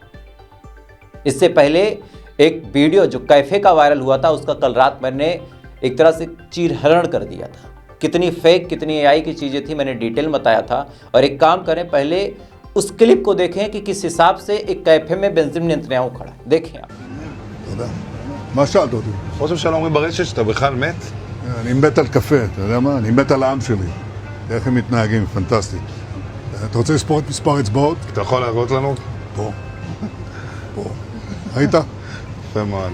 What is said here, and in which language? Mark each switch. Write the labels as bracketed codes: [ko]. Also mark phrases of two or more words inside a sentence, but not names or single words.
[hi] इससे पहले एक वीडियो जो कैफे का वायरल हुआ था, उसका कल रात मैंने एक तरह से चीरहरण कर दिया था। कितनी फेक, कितनी एआई की चीजें थी, मैंने डिटेल बताया था। और एक काम करें, पहले उस क्लिप को देखें कि किस हिसाब से एक कैफे में बेंजामिन नेतन्याहू खड़ा है। देखें आप। [he] מה שאלת אותי? ראש הממשלה אומרים ברשת שאתה בכלל מת? אני מת על קפה, אתה יודע מה? אני מת על העם שלי. איך הם מתנהגים, פנטסטי. אתה רוצה לספור את מספר אצבעות? אתה יכול להראות לנו? פה. פה. ראית? יפה מאוד.